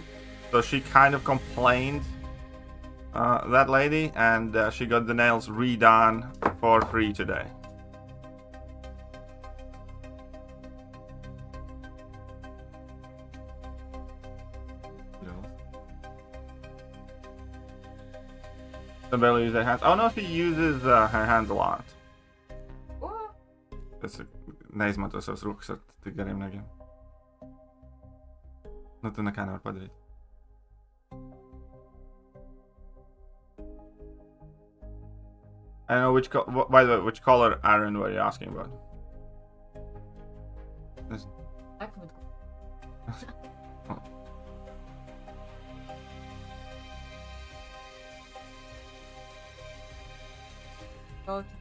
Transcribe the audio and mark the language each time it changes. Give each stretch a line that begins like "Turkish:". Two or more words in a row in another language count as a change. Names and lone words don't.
English: So she kind of complained, that lady, and she got the nails redone for free today. She barely uses her hands. Oh no, she uses her hands a lot.
Latvian: Tas neizmanto savas rokas ar tik gariem negiem. Nu, tu nekā nevar padarīt.
English: I don't know which by the way, which color, Aaron, were you asking about? This... Go